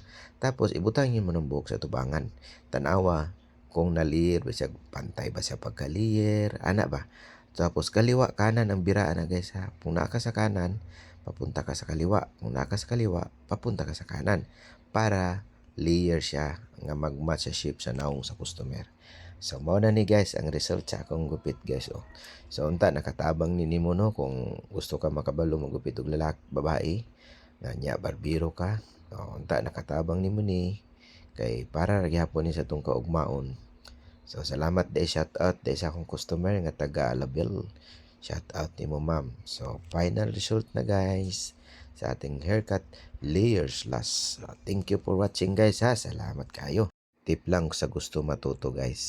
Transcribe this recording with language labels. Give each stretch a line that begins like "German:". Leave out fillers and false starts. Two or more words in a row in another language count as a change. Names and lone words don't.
Cebuano: Tapos ibutang niyo mo ng buhok sa tubangan. Tanawa kung na-layer ba siya, pantay ba siya pagka-layer, ana ba. Tapos kaliwa kanan ang biraan na guys ha. Kung naa ka sa kanan, papunta ka sa kaliwa. Kung naa ka sa kaliwa, papunta ka sa kanan. Para layer siya nga mag-match sa shape sa naong sa customer. So mao na ni guys ang result sa akong gupit guys. So unta nakatabang ni nimo no kung gusto ka makabalo magupit og babae nga nya barbero ka. Unta nakatabang nimo ni kay para ra gyapon ni sa tong kaugmaon. So salamat day,
English: shout out
Cebuano: day sa akong customer nga taga Label.
English: Shout out
Cebuano: nimo ma'am.
English: So final result na guys
Filipino: sa ating
English: haircut layers last. Thank you for watching guys ha.
Filipino: Salamat kayo.
Cebuano: Tip lang sa gusto matuto guys.